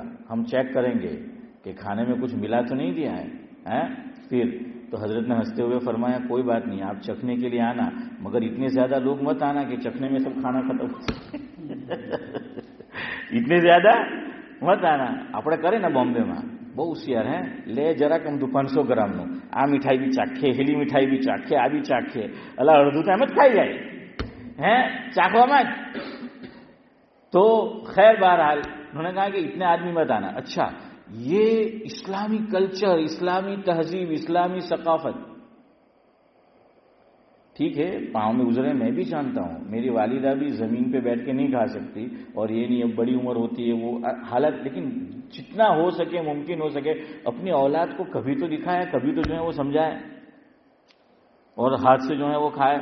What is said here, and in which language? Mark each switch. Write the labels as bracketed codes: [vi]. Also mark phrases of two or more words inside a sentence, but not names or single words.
[ur] ہم چیک کریں گے کہ کھانے میں کچھ ملا تو نہیں دیا ہے. پھر تو حضرت نے ہنستے ہوئے فرمایا کوئی بات نہیں، آپ چکھنے کے لیے آنا، مگر اتنے زیادہ لوگ مت آنا کہ چکھنے میں سب کھانا ختم ہو جائے. اتنے زیادہ مت آنا. [gu] આપણે કરે ને બોમ્બેમાં બહુ હોશિયાર હે, લે જરાક આમ 500 ગ્રામનું, આ મીઠાઈ બી ચાખે, હેલી મીઠાઈ બી ચાખે, આ બી ચાખે, અલા અડધું તો એમ જ ખાઈ જાય હે ચાખવામાં જ. [ur] تو خیر بہرحال انہوں نے کہا کہ اتنے آدمی مت آنا. اچھا یہ اسلامی کلچر، اسلامی تہذیب، اسلامی ثقافت ٹھیک ہے، پاؤں میں گزرے میں بھی جانتا ہوں. میری والدہ بھی زمین پہ بیٹھ کے نہیں کھا سکتی، اور یہ نہیں اب بڑی عمر ہوتی ہے وہ حالت، لیکن جتنا ہو سکے، ممکن ہو سکے اپنی اولاد کو کبھی تو دکھائے، کبھی تو جو ہے وہ سمجھائے، اور ہاتھ سے جو ہے وہ کھائے.